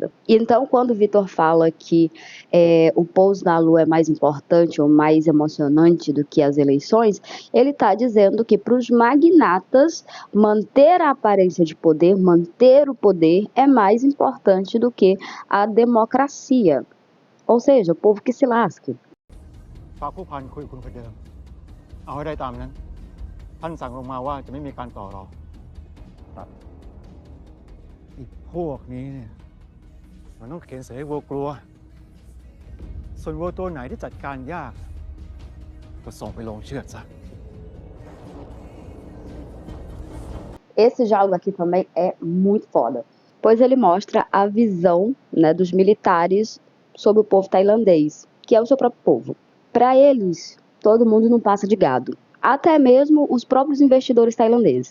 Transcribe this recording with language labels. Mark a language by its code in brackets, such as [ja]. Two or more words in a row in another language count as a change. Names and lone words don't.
[pt] Então, quando o Vitor fala que o pouso na lua é mais importante ou mais emocionante do que as eleições, ele está dizendo que para os magnatas, manter a aparência de poder, manter o poder é mais importante do que a democracia. Ou seja, o povo que se lasque. [th] ฝากผู้พันคุยกับคุณคนเดิม เอาให้ได้ตามนั้น ท่านสั่งลงมาว่าจะไม่มีการต่อรองอีกพวกนี้เนี่ยมันต้องเขียนเสือให้วัวกลัว ส่วนวัวตัวไหนที่จัดการยาก ก็ส่งไปลงเชือดซะ [pt] Esse diálogo aqui também é muito foda, pois ele mostra a visão, né, dos militares sobre o povo tailandês, que é o seu próprio povo. Para eles, todo mundo não passa de gado, até mesmo os próprios investidores tailandeses.